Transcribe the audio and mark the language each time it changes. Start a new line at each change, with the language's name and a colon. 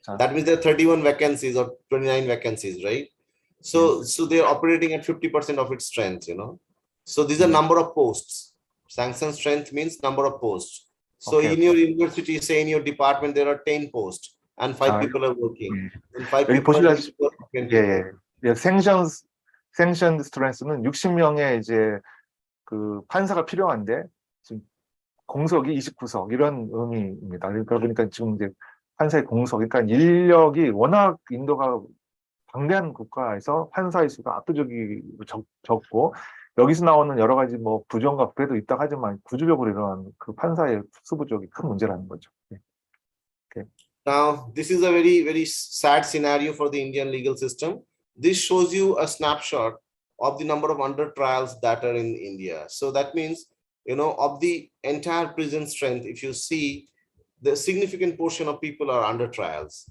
English: That means there are 31 vacancies or 29 vacancies, right? So they're operating at 50% of its strength, you know. So these are number of posts. Sanction strength means number of posts. So in your university, say in your department, there are 10 posts and 5 people are working. And 5 people are working.
Korean: 생션 스트레스는 60명의 이제 그 판사가 필요한데 지금 공석이 29석 이런 의미입니다. 그러니까 지금 이제 판사의 공석, 그러니까 인력이 워낙 인도가 방대한 국가에서 판사의 수가 압도적으로 적고 여기서 나오는 여러 가지 뭐 부정과 부패도 있다 하지만 구조적으로 이러한 그 판사의 수 부족이 큰 문제라는 거죠.
English: Now, this is a very sad scenario for the Indian legal system. This shows you a snapshot of the number of under trials that are in India. So that means, you know, of the entire prison strength, if you see, the significant portion of people are under trials.